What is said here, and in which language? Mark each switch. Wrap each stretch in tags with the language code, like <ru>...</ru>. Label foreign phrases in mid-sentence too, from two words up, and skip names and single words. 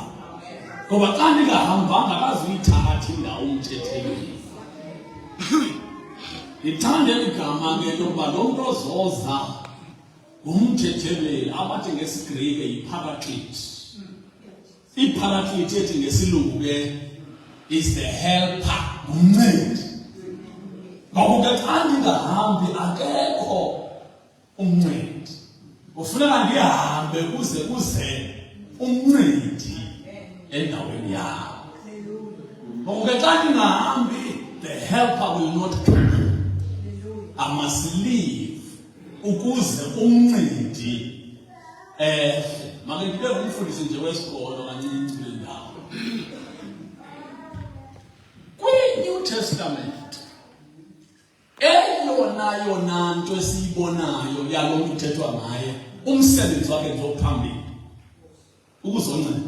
<xh>Ngoba xa ndingahambanga akazuyithatha indawo umthetheleli. Ngithanda igama ke lokuba lo muntu ozoza ngumthetheleli abathi ngesiGrike yiParaclete. IParaclete ethi ngesilungu ke</xh> <en>is the helper,</en> <xh>umncedi. Ngoku ke xa ndingahambi akekho umncedi. Kufuneka ndihambe kuze umncedi endaweni yakho. Ngoku ke xa ndingahambi,</xh> <en>the helper will not come. I must leave</en> <xh>ukuze umncedi make ndibe ngumfundisi nje wesikolo kancinci kule ndawo. Kwi-New Testament eyona nto esiyibonayo yalo mntu uthethwa ngaye umsebenzi wakhe nje ophambili ukuzonceda.</xh>